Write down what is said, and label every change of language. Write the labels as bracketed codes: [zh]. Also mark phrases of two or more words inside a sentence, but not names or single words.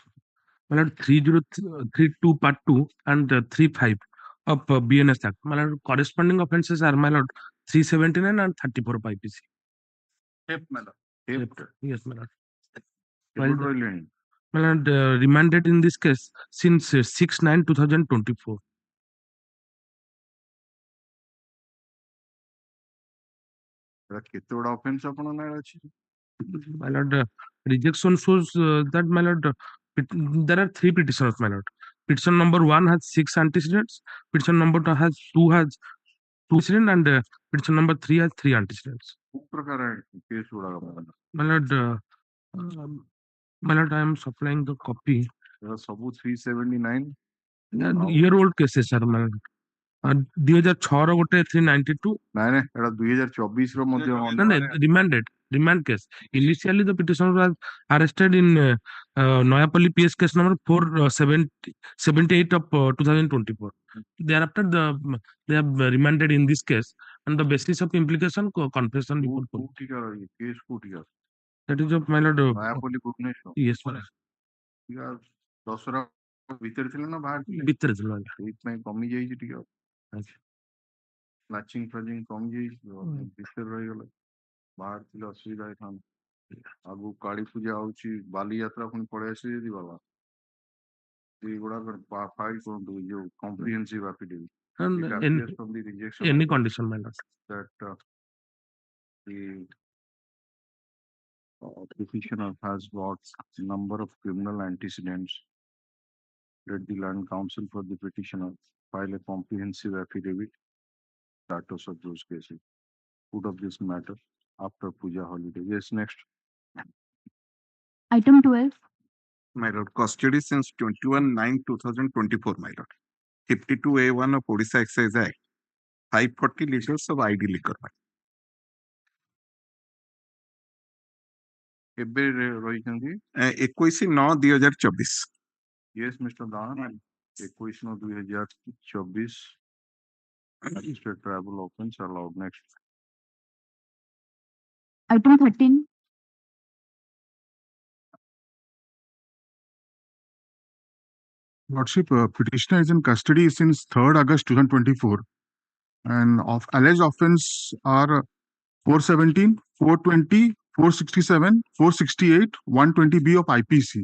[en] My lord, 3032 part 2 and 35 of BNS Act. My lord, corresponding offences are, my lord, 379 and 34 of IPC. Yes, my lord. While [or] କେବେଠୁ ରହିଲେଣି [en] my lord, remanded in this case since 6/9/2024. [or] ଏଟା କେତେ ଗୁଡା ଅଫେନ୍ସ ଆପଣ ନାଁରେ ଅଛି? [en] My lord, rejection shows that, my lord, there are three petitioners, my lord. Petition number 1 has 6 antecedents. Petition number 2 has 2 antecedents, and petition number 3 has 3 antecedents. [or] କୋଉ ପ୍ରକାର କେସ୍ ଗୁଡାକ ମାନେ? [en] My lord, my lord, I am supplying the copy. [or] ଏଟା ସବୁ 379 [en] Year-old cases, sir, my lord. [or] 2006 ଗୋଟେ 392. ନାଇଁ ନାଇଁ ଏଟା 2024 ର ମଧ୍ୟ [en] No, remand case. Initially, the petitioner was arrested in Noyapalli PS case number 478 of 2024. Thereafter, they have remanded in this case, and the basis of implication confession before police. [or] କୋଉଠିକାର କେସ୍ କୋଉଠିକାର? [en] That is of, my lord. [or] ନୟାପଲ୍ଲୀ ଭୁବନେଶ୍ୱର। [en] Yes, my lord. [or] ଦଶହରା ଭିତରେ ଥିଲେ ନା ବାହାରେ ଥିଲେ? ଭିତରେ ଥିଲା, ଆଜ୍ଞା। ସେଇଥିପାଇଁ କମି ଯାଇଛି ଟିକେ ଆଚ୍ଛା। ମ୍ୟାଚିଂ ଫ୍ୟାଚିଂ କମି ଯାଇଛି ଭିତରେ ରହିଗଲା, ବାହାରେ ଥିଲେ ଅସୁବିଧା ହେଇଥାନ୍ତା। ଆଗକୁ କାଳୀ ପୂଜା ହଉଛି, ବାଲିଯାତ୍ରା ପୁଣି ପଳେଇ ଆସିବେ ଯଦି ବାବା ଏଗୁଡାକ ଫାଇଲ୍ କରନ୍ତୁ, ଯୋଉ [en] comprehensive affidavit. And It appears from the rejection any order condition, my lord. that the petitioner has got number of criminal antecedents. Let the land counsel for the petitioner file a comprehensive affidavit status of those cases. Put up this matter after puja holiday. Yes, next. Item 12. My lord, custody since 21/9/2024, my lord. 52A1 of Odisha Excise Act, 540 liters of ID liquor. [or] କେବେ ରହିଛନ୍ତି? [en] 21/9/2024. Yes, Mr. Dan. 21/9/2024. Magistrate travel offense allowed. Next. Item 13. Lordship, petitioner is in custody since 3rd August 2024, and alleged offense are 417, 420, 467, 468, 120B of IPC.